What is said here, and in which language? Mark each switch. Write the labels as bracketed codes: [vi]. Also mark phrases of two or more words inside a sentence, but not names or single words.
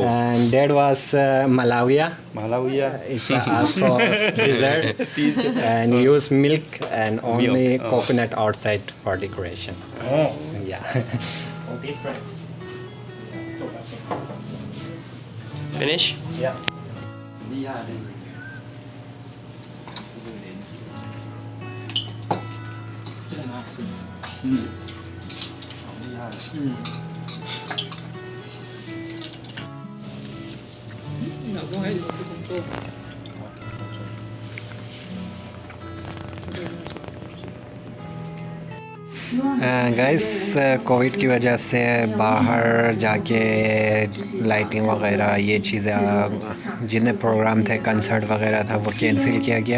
[en] And that was malavia. Malavia. It's also dessert, and use milk and only coconut outside for decoration. Oh. Yeah. So different. Finish？ Yeah. [zh] 厉害嘞。这个很好吃。好厉害。老公还有什么工作 [hi] गाइस कोविड की वजह से बाहर जाके लाइटिंग वगैरह ये चीज़ें, जितने प्रोग्राम थे, कंसर्ट वगैरह था, वो कैंसिल किया गया।